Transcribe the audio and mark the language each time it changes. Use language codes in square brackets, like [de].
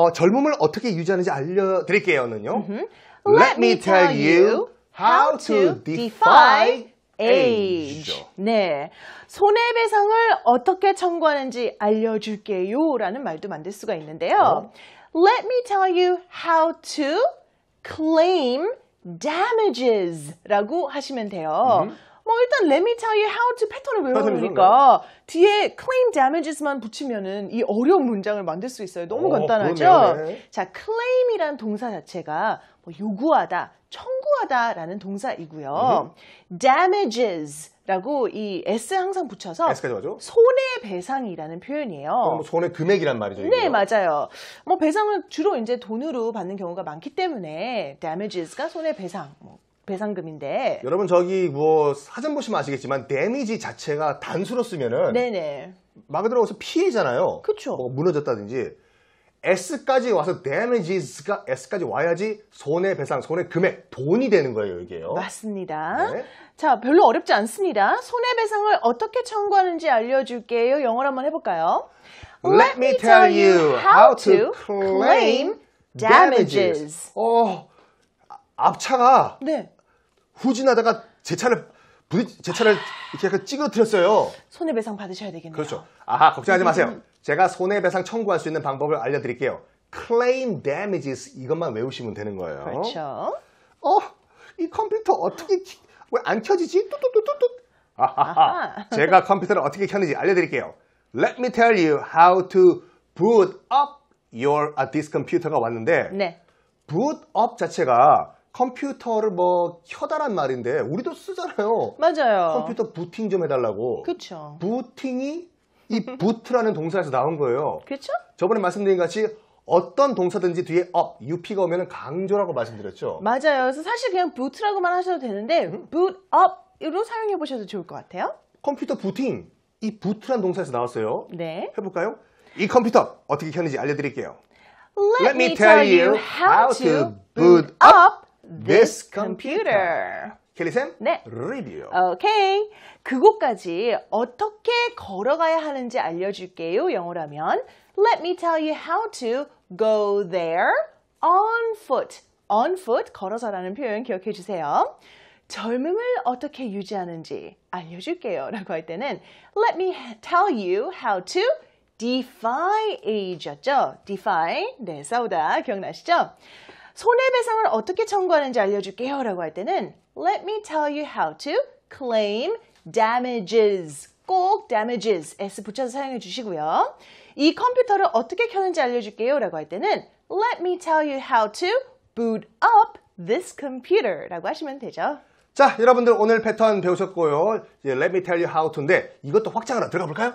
[ko] 젊음을 어떻게 유지하는지 알려드릴게요는요. [en] Let me tell you how to defy age. [ko] 네. 손해배상을 어떻게 청구하는지 알려줄게요. 라는 말도 만들 수가 있는데요. [en] Let me tell you how to claim damages [ko] 라고 하시면 돼요. 뭐 일단 [en] let me tell you how to [ko] 패턴을 외워놓으니까 뒤에 claim damages만 붙이면은 이 어려운 문장을 만들 수 있어요. 너무 간단하죠? 그러네요. 자, claim이란 동사 자체가 뭐 요구하다, 청구하다라는 동사이고요. damages라고 이 s 항상 붙여서 S까지 가죠? 손해배상이라는 표현이에요. 뭐 손의 금액이란 말이죠. 네, 이게요. 맞아요. 뭐 배상을 주로 이제 돈으로 받는 경우가 많기 때문에 damages가 손해배상, 뭐 배상금인데. 여러분 저기 뭐 사전 보시면 아시겠지만 데미지 자체가 단수로 쓰면은 네네. 말 그대로 서 피해잖아요. 그쵸. 뭐 무너졌다든지 S까지 와서 damages가 S까지 와야지 손해배상, 손해금액, 돈이 되는 거예요, 이게요. 맞습니다. 네. 자, 별로 어렵지 않습니다. 손해배상을 어떻게 청구하는지 알려줄게요. 영어로 한번 해볼까요? [en] Let me tell you how to claim damages. [ko] 앞차가 네. 후진하다가 제 차를 이렇게 약간 찌그러뜨렸어요. 손해배상 받으셔야 되겠네요. 그렇죠. 아하, 걱정하지 마세요. 제가 손해배상 청구할 수 있는 방법을 알려드릴게요. Claim damages 이것만 외우시면 되는 거예요. 그렇죠. 이 컴퓨터 어떻게 왜 안 켜지지? 뚜뚜뚜뚜뚜. 아하하. 제가 컴퓨터를 어떻게 켰는지 알려드릴게요. [en] Let me tell you how to boot up your this computer가 [ko] 왔는데 네. boot up 자체가 컴퓨터를 뭐 켜다란 말인데 우리도 쓰잖아요. 맞아요. 컴퓨터 부팅 좀 해달라고. 그렇죠. 부팅이 이 boot라는 동사에서 나온 거예요. 그렇죠? 저번에 말씀드린 같이 어떤 동사든지 뒤에 up, up가 오면 강조라고 말씀드렸죠. 맞아요. 그래서 사실 그냥 boot라고만 하셔도 되는데 boot up으로 사용해 보셔도 좋을 것 같아요. 컴퓨터 부팅, 이 boot라는 동사에서 나왔어요. 네. 해볼까요? 이 컴퓨터 어떻게 켰는지 알려드릴게요. [en] Let me tell you how to boot up this computer. [ko] 켈리쌤, 네. 리뷰. 오케이. 그곳까지 어떻게 걸어가야 하는지 알려줄게요. 영어라면 [en] Let me tell you how to go there on foot. On foot, [ko] 걸어서라는 표현 기억해 주세요. [en] 젊음을 어떻게 유지하는지 알려줄게요 라고 할 때는 Let me tell you how to defy age였죠. [ko] defy, 네, 싸우다 기억나시죠? 손해배상을 어떻게 청구하는지 알려줄게요 라고 할 때는 [en] Let me tell you how to claim damages. [ko] 꼭 damages, s 붙여서 사용해 주시고요. 이 컴퓨터를 어떻게 켜는지 알려줄게요 라고 할 때는 [en] Let me tell you how to boot up this computer [ko] 라고 하시면 되죠. 자, 여러분들 오늘 패턴 배우셨고요. 이제 [en] Let me tell you how to [ko] 인데 이것도 확장하러 들어가 볼까요?